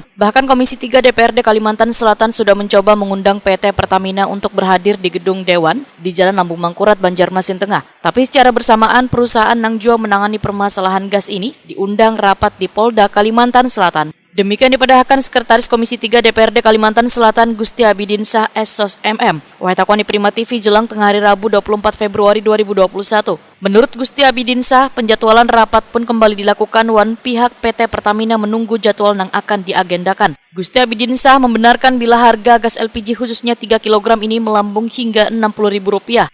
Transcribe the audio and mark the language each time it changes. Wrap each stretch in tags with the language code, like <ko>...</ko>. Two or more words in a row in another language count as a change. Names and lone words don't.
<id>Bahkan Komisi 3 DPRD Kalimantan Selatan sudah mencoba mengundang PT Pertamina untuk berhadir di Gedung Dewan di Jalan Lambung Mangkurat, Banjarmasin Tengah. Tapi secara bersamaan perusahaan nang juga menangani permasalahan gas ini diundang rapat di Polda Kalimantan Selatan. Demikian dipadahkan Sekretaris Komisi 3 DPRD Kalimantan Selatan Gusti Abidin Syah SOS MM. Wahai Prima TV jelang tengah hari Rabu 24 Februari 2021. Menurut Gusti Abidin Syah, penjadwalan rapat pun kembali dilakukan pihak PT Pertamina menunggu jadwal yang akan diagendakan. Gusti Abidin Syah membenarkan bila harga gas LPG khususnya 3 kg ini melambung hingga Rp60.000.</id>